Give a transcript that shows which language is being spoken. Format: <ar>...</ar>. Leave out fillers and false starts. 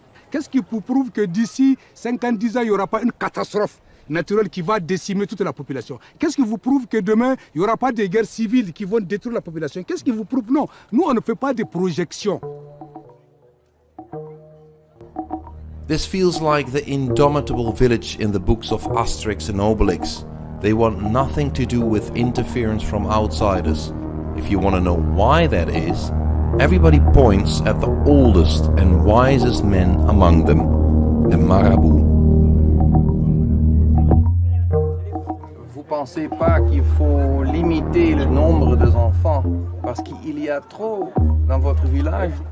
<fr>Qu'est-ce qui vous prouve que d'ici 50-10 ans, il n'y aura pas une catastrophe naturelle qui va décimer toute la population? Qu'est-ce qui vous prouve que demain, il n'y aura pas de guerres civiles qui vont détruire la population? Qu'est-ce qui vous prouve? Non, nous, on ne fait pas de projections.</fr> <en>This feels like the indomitable village in the books of Asterix and Obelix. They want nothing to do with interference from outsiders. If you want to know why that is, everybody points at the oldest and wisest men among them, the marabouts.</en> <fr>Vous pensez pas qu'il faut limiter le nombre d'enfants parce qu'il y a trop dans votre village?</fr>